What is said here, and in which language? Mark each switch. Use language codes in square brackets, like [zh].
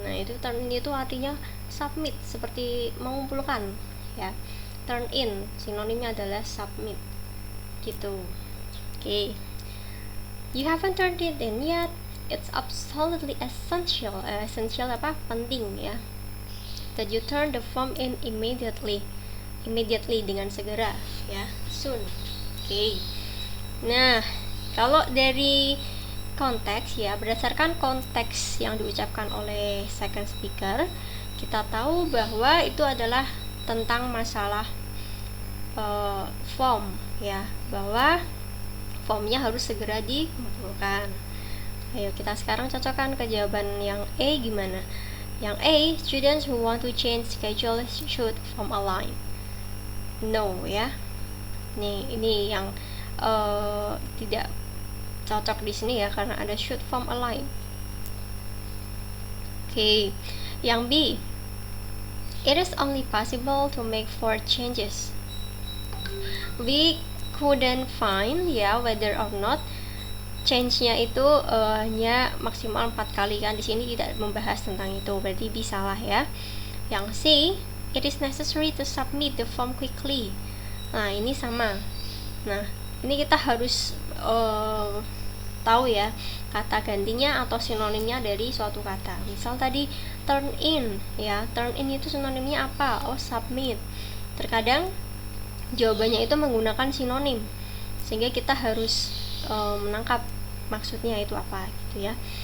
[id] Nah, itu turn in itu artinya submit, seperti mengumpulkan ya. Turn in sinonimnya adalah submit gitu. Oke. [en] You haven't turned it in yet. It's absolutely essential. Essential [id] apa? Penting ya. [en] That you turn the form in immediately. [id] Immediately dengan segera ya. Soon. Oke. Nah, kalau dari konteks ya, berdasarkan konteks yang diucapkan oleh second speaker, kita tahu bahwa itu adalah tentang masalah form ya, bahwa formnya harus segera dikumpulkan. Ayo kita sekarang cocokkan ke jawaban yang A gimana? Yang A, [en] students who want to change schedule should form a line. [id] No ya. Ini yang tidak cocok di sini ya, karena ada [en] should form a line. [id] Oke. Yang B, [en] it is only possible to make 4 changes. We couldn't find [id] ya [en] whether or not [id] change-nya itu hanya maksimal 4 kali kan, di sini tidak membahas tentang itu, berarti B salah ya. Yang C, [en] it is necessary to submit the form quickly. [id] Nah, ini sama. Nah, ini kita harus tahu ya kata gantinya atau sinonimnya dari suatu kata. Misal tadi turn in ya, turn in itu sinonimnya apa? Oh, submit. Terkadang jawabannya itu menggunakan sinonim, sehingga kita harus menangkap maksudnya itu apa gitu ya.